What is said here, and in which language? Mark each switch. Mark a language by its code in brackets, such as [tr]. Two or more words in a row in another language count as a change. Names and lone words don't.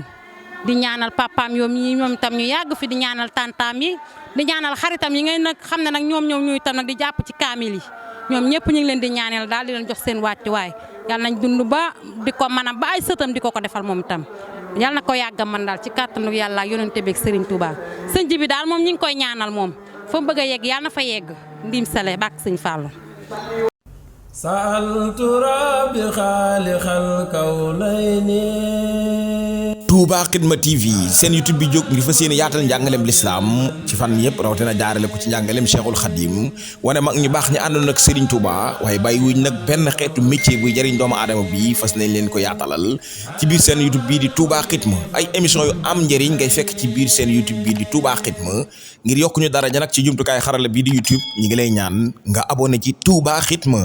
[wo] di ñaanal papaam ñoom itam ñu yàgg fi di ñaanal tantaam yi di ñaanal xaritam yi ngay nag xam ne nag ñoom ñuy itam nag di jàpp ci kaamil yi ñoom ñëpp ñu ngi leen di ñaanal daal di leen jox seen wàccuwaay yàlla nañ dund ba di ko mën a ba ay sëtam di ko defal moom itam yàlla na ko yàgg man daal ci kàttanu yàlla yonente beeg Serigne Touba sëñ ji bi daal moom ñi ngi koy ñaanal moom fa mu bëgg a yegg yàlla na fa yegg ndim sale bak sëñ Fallou [ar] سألت ربي خالق الكونين [wo] Touba Xidma TV seen YouTube bi jóg ngir fas yéene yaatal njàngaleem lislaam ci fan yëpp rawatina jaarale ko ci njàngaleem Cheikhul Khadim wane mag ñu baax ñi àndoon ak Serigne Touba waaye bàyyi wuñ nag benn xeetu métier buy jëriñ doomu aadama bi fas nañ leen ko yaatalal ci biir seen YouTube bii di Touba Xidma ay émission yu am njëriñ ngay fekk ci biir seen YouTube bii di Touba Xidma ngir yokku ñu daraja nag ci jumtukaay xarala bii di YouTube ñi ngi lay ñaan nga abonné ci Touba Xidma.